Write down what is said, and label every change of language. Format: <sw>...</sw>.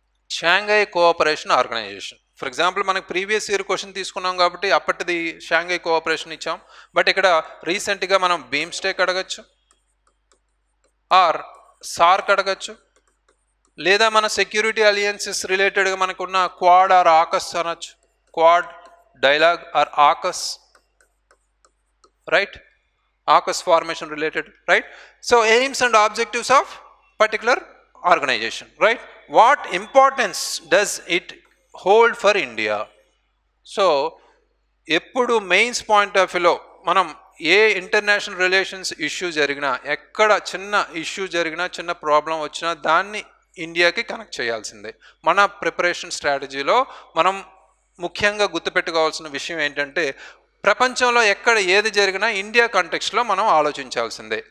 <te>Shanghai cooperation organisation. For example మనకి previous year question తీసుకున్నాం కాబట్టి అప్పటిది షాంఘై కోఆపరేషన్ ఇచ్చాం. బట్ ఇక్కడ రీసెంట్గా మనం బీమ్స్టెక్ అడగచ్చు, ఆర్ సార్క్ అడగచ్చు, లేదా మన సెక్యూరిటీ అలియన్సెస్ రిలేటెడ్గా మనకున్న క్వాడ్ ఆర్ ఆకస్ అనొచ్చు,</te> <en>quad, dialogue or AUKUS, right? AUKUS formation related, right? So aims and objectives of particular organization, right? What importance does it hold for India?</en> <te>So ఎప్పుడు mains point of వ్యూలో మనం ఏ international relations issue జరిగినా, ఎక్కడ చిన్న issue జరిగినా, చిన్న problem వచ్చినా దాన్ని ఇండియాకి కనెక్ట్ చేయాల్సిందే. మన ప్రిపరేషన్ స్ట్రాటజీలో మనం ముఖ్యంగా గుర్తుపెట్టుకోవాల్సిన విషయం ఏంటంటే, ప్రపంచంలో ఎక్కడ ఏది జరిగినా ఇండియా కాంటెక్స్ట్లో మనం ఆలోచించాల్సిందే.</te>